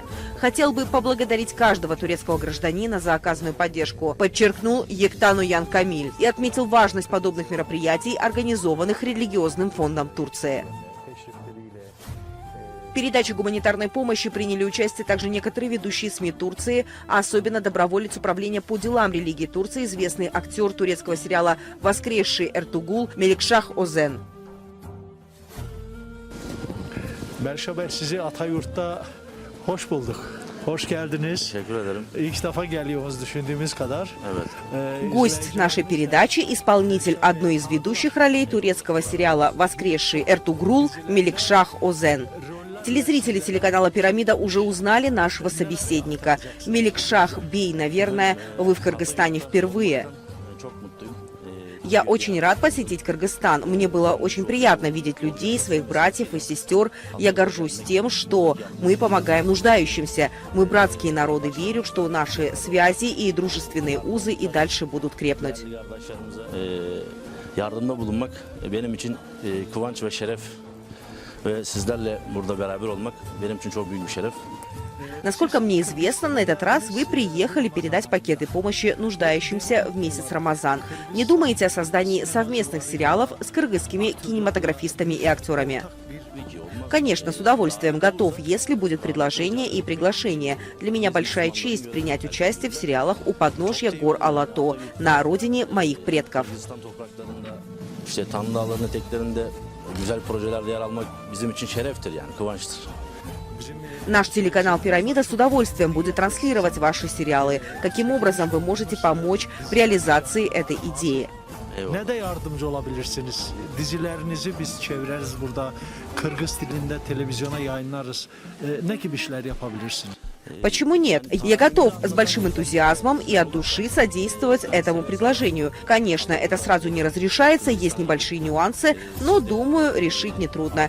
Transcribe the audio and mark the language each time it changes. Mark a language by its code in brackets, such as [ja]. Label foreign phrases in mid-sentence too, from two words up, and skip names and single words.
[ru] Хотел бы поблагодарить каждого турецкого гражданина за оказанную поддержку, подчеркнул Ектан Оян Камиль и отметил важность подобных мероприятий, организованных религиозным фондом Турции. В передаче гуманитарной помощи приняли участие также некоторые ведущие СМИ Турции, а особенно доброволец управления по делам религии Турции, известный актер турецкого сериала «Воскресший Эртугул» Меликшах Озен. [tr] Merhabalar, sizi Atayurt'ta hoş bulduk. Hoş geldiniz. Teşekkür ederim. İlk defa geliyoruz düşündüğümüz kadar. Evet. [ru] Гость нашей передачи – исполнитель одной из ведущих ролей турецкого сериала «Воскресший Эртугрул» Меликшах Озен. Телезрители телеканала «Пирамида» уже узнали нашего собеседника. Меликшах Бей, наверное, вы в Кыргызстане впервые. Я очень рад посетить Кыргызстан. Мне было очень приятно видеть людей, своих братьев и сестер. Я горжусь тем, что мы помогаем нуждающимся. Мы братские народы. Верю, что наши связи и дружественные узы и дальше будут крепнуть. [tr] Yardımda bulunmak benim için kıvanç ve şeref ve sizlerle burada beraber olmak benim için çok büyük bir şeref. [ru] Насколько мне известно, на этот раз вы приехали передать пакеты помощи нуждающимся в месяц Рамазан. Не думаете о создании совместных сериалов с кыргызскими кинематографистами и актерами? Конечно, с удовольствием готов, если будет предложение и приглашение. Для меня большая честь принять участие в сериалах у подножья гор Алато, на родине моих предков. [tr] İşte Tanrı Dağları'nın eteklerinde güzel projelerde yer almak bizim için şereftir, yani kıvançtır. [ru] Наш телеканал «Пирамида» с удовольствием будет транслировать ваши сериалы. Каким образом вы можете помочь в реализации этой идеи? [tr] Eyvallah. Ne de yardımcı olabilirsiniz? Dizilerinizi biz çeviririz burada. Kırgız dilinde televizyona yayınlarız. Ne gibi işler yapabilirsiniz? [ru] Почему нет? Я готов с большим энтузиазмом и от души содействовать этому предложению. Конечно, это сразу не разрешается, есть небольшие нюансы, но, думаю, решить нетрудно.